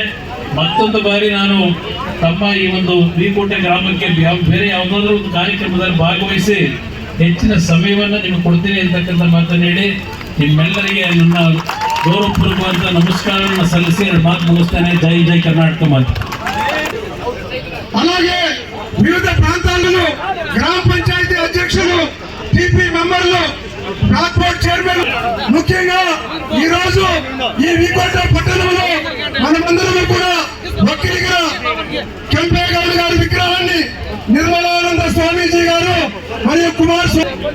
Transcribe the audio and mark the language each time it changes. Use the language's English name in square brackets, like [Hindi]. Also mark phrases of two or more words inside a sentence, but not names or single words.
[Kannada] ಮತ್ತೊಂದು ಬಾರಿ ನಾನು ತಮ್ಮ ಈ ಒಂದು ವಿಕೋಟೆ ಗ್ರಾಮಕ್ಕೆ ಬೇರೆ ಯಾವುದಾದ್ರೂ ಒಂದು ಕಾರ್ಯಕ್ರಮದಲ್ಲಿ ಭಾಗವಹಿಸಿ ಹೆಚ್ಚಿನ ಸಮಯವನ್ನು ನಿಮಗೆ ಕೊಡ್ತೀನಿ ಅಂತಕ್ಕಂಥ ಮಾತನ್ನು ಹೇಳಿ ನಿಮ್ಮೆಲ್ಲರಿಗೆ ನನ್ನ ಗೌರವಪೂರ್ವಕವಾದ ನಮಸ್ಕಾರವನ್ನು ಸಲ್ಲಿಸಿ ಎರಡು ಮಾತು ಮುಗಿಸ್ತೇನೆ. ಜೈ ಜೈ ಕರ್ನಾಟಕ ಮಾತು. [Telugu] అలాగే వివిధ ప్రాంతాలలో గ్రామ పంచాయతీ అధ్యక్షులు, టీపీ మెంబర్లు, [English] block board chairman, [Telugu] ముఖ్యంగా ఈ రోజు ఈ వికోట పట్టణంలో మనమందరం కూడా ఒక్కరిగా కెంపేగౌడ గారి విగ్రహాన్ని నిర్మలానంద స్వామీజీ గారు మరియు కుమార్